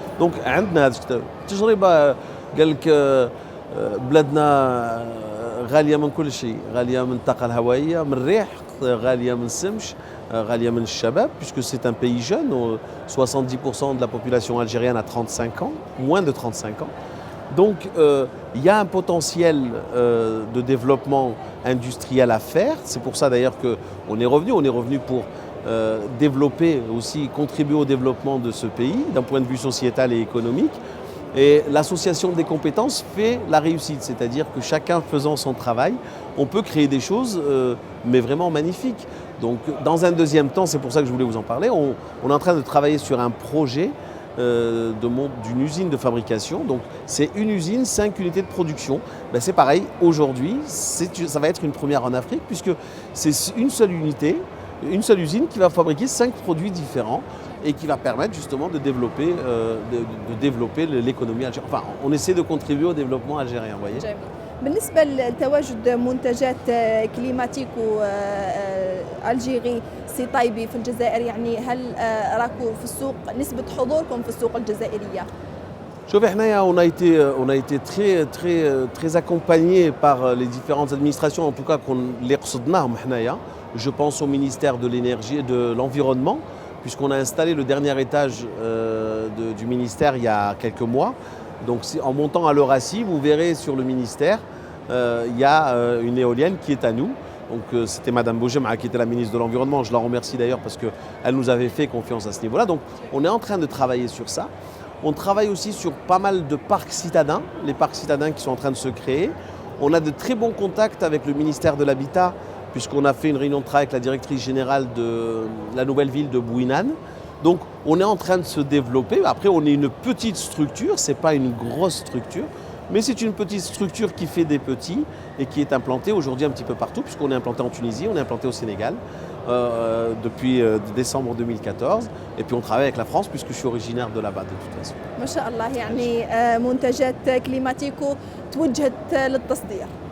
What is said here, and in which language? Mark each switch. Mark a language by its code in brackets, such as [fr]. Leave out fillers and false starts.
[ar] Donc عندنا هذه التجربة. قال لك بلادنا غالية من كل شيء، غالية من الطاقة الهوائية، من الريح، غالية من السمش، غالية من الشباب, [fr] puisque c'est un pays jeune, 70% de la population algérienne a 35 ans, moins de 35 ans. Donc il y a un potentiel de développement industriel à faire. C'est pour ça d'ailleurs qu'on est revenu pour développer aussi, contribuer au développement de ce pays d'un point de vue sociétal et économique. Et l'association des compétences fait la réussite, c'est-à-dire que chacun faisant son travail, on peut créer des choses, mais vraiment magnifiques. Donc dans un deuxième temps, c'est pour ça que je voulais vous en parler, on est en train de travailler sur un projet d'une usine de fabrication. Donc c'est une usine, 5 unités de production. Ben, c'est pareil, aujourd'hui, ça va être une première en Afrique, puisque c'est une seule unité, une seule usine qui va fabriquer 5 produits différents et qui va permettre justement de développer, l'économie algérienne. Enfin, on essaie de contribuer au développement algérien, vous voyez. [ar] جميل. بالنسبة لتواجد منتجات كليماتيكو الجيري سي طيبي في الجزائر، يعني هل راكو في السوق نسبة حضوركم في السوق الجزائرية؟ شوف احنا [fr] on a été très accompagnés par les différentes administrations, en tout cas [ar] اللي قصدناهم حنايا. [fr] Je pense au ministère de l'énergie et de l'environnement, puisqu'on a installé le dernier étage du ministère il y a quelques mois. Donc en montant à l'Eurassi, vous verrez sur le ministère, il y a une éolienne qui est à nous. Donc c'était Madame Boujema qui était la ministre de l'Environnement. Je la remercie d'ailleurs parce qu'elle nous avait fait confiance à ce niveau-là. Donc on est en train de travailler sur ça. On travaille aussi sur pas mal de parcs citadins, les parcs citadins qui sont en train de se créer. On a de très bons contacts avec le ministère de l'Habitat, puisqu'on a fait une réunion de travail avec la directrice générale de la nouvelle ville de Bouinan. Donc on est en train de se développer. Après, on est une petite structure, ce n'est pas une grosse structure, mais c'est une petite structure qui fait des petits et qui est implantée aujourd'hui un petit peu partout, puisqu'on est implanté en Tunisie, on est implanté au Sénégal depuis décembre 2014. Et puis on travaille avec la France, puisque je suis originaire de là-bas de toute façon. [ar] ما شاء الله، يعني منتجات كليماتيكو توجهت للتصدير.